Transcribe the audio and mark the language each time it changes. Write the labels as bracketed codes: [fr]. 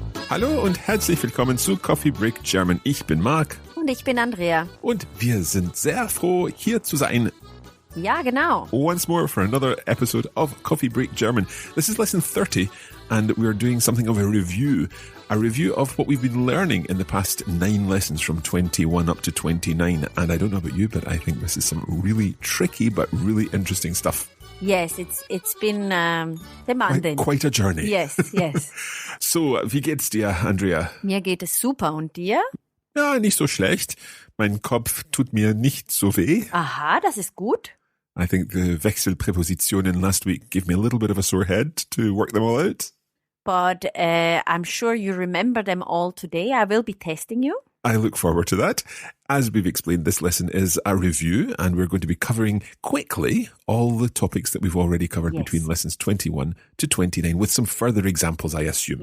[de] Hallo und herzlich willkommen zu Coffee Break German. Ich bin Marc. Und ich bin Andrea. Und wir sind sehr froh, hier zu sein. Ja, genau. [en] Once more for another episode of Coffee Break German. This is lesson 30 and we're doing something of a review of what we've been learning in the past 9 lessons from 21 up to 29. And I don't know about you, but I think this is some really tricky but really interesting stuff. Yes, it's been demanding. Quite a journey. Yes. [de] So, wie geht's dir, Andrea? Mir geht es super. Und dir? Ja, nicht so schlecht. Mein Kopf tut mir nicht so weh. Aha, das ist gut. [en] I think the Wechselprepositionen last week gave me a little bit of a sore head to work them all out. But I'm sure you remember them all today. I will be testing you. I look forward to that. As we've explained, this lesson is a review, and we're going to be covering quickly all the topics that we've already covered between lessons 21 to 29, with some further examples, I assume.